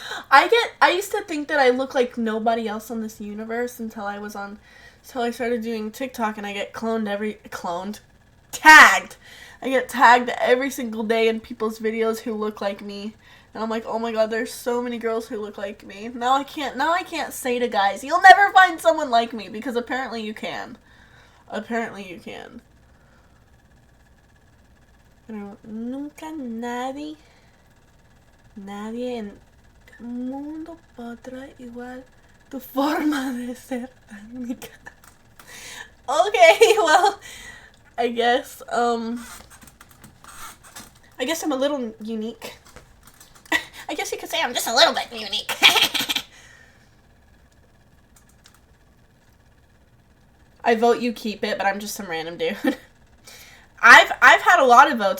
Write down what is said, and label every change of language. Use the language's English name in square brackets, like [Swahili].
[English] I used to think that I look like nobody else on this universe until I started doing TikTok, and I get tagged. I get tagged every single day in people's videos who look like me. And I'm like, oh my god, there's so many girls who look like me. Now I can't say to guys, you'll never find someone like me, because apparently you can. Apparently you can. [Spanish] Pero nunca nadie en el mundo podrá igual tu forma de ser tan única. [English] Okay, well, I guess I'm a little unique. I guess you could say I'm just a little bit unique. I vote you keep it, but I'm just some random dude. I've had a lot of votes.